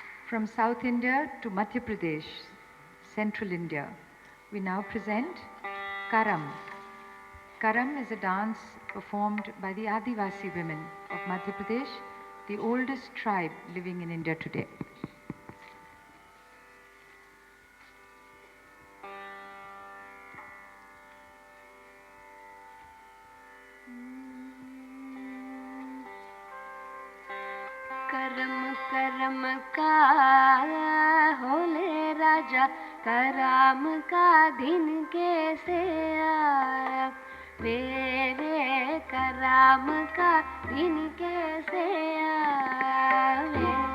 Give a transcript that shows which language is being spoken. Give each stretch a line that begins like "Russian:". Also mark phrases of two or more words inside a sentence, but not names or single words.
English: From South India to Madhya Pradesh, Central India, we now present Karam. Karam is a dance performed by the Adivasi women of Madhya Pradesh, the oldest tribe living in India today.
Bhojpuri: करम करम का होले राजा कराम का दिन कैसे आया मेरे कराम का दिन कैसे आया